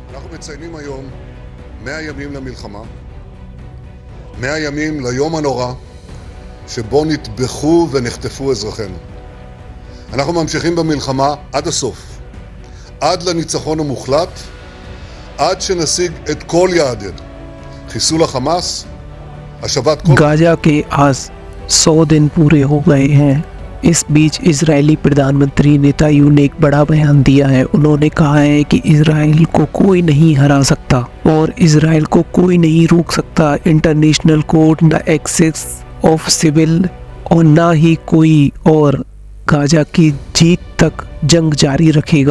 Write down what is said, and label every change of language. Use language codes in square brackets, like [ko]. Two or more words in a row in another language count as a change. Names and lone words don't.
[he] מציינים היום 100 ימים למלחמה, 100 ימים ליום הנורא שבו נטבחו ונחטפו אזרחינו. אנחנו ממשיכים במלחמה עד הסוף, עד לניצחון המוחלט, עד שנשיג את כל יעדינו. חיסול החמאס, השבת כל... [hi] गाजा के आज 100 दिन पूरे हो गए हैं। इस बीच इजरायली प्रधानमंत्री नेतान्याहू ने एक बड़ा बयान दिया है। उन्होंने कहा है कि इजराइल को कोई नहीं हरा सकता और इजराइल को कोई नहीं रोक सकता। [en] International Court the access of civil [hi] और ना ही कोई और गाजा की जीत तक जंग जारी रखेगा।